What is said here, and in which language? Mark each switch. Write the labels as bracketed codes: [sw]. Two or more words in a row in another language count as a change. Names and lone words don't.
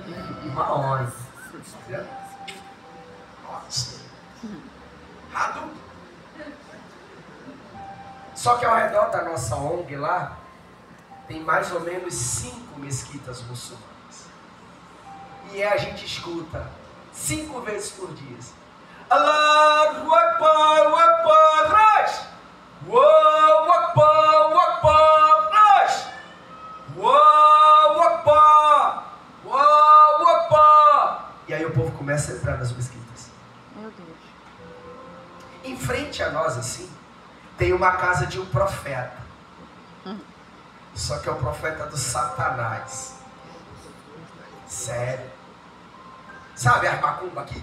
[pt] Uma ONG. Rado. Só que ao redor da nossa ONG lá, tem mais ou menos 5 mesquitas muçulmanas. E a gente escuta 5 vezes por dia. [ar] الله أكبر، أكبر, Rash! Uou, Akbar, Akbar, Rash! Uou, Akbar! Uou, Akbar! [pt] E aí o povo começa a entrar nas mesquitas. Meu Deus. Em frente a nós, assim, tem uma casa de um profeta. Só que é o profeta do Satanás. Sério. Sabe as macumbas aqui?